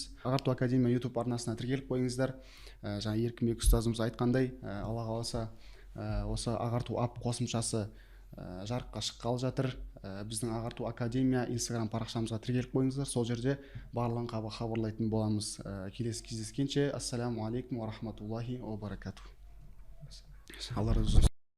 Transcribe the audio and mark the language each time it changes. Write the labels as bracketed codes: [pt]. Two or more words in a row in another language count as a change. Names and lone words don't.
[kk] Ағарту Академия YouTube арнасына тіркеліп қойыңыздар. Жаңа Еркінбек ұстазымыз айтқандай, Алла қаласа осы Ағарту ап қосымшасы жарыққа шыққалы жатыр. Біздің Ағарту Академия Instagram парақшамызға тіркеліп қойыңыздар. Сол жерде барлығын хабарлайтын боламыз. Келесі кездескенше, [ar] السلام عليكم ورحمة الله وبركاته. [kk] Алла разы болсын.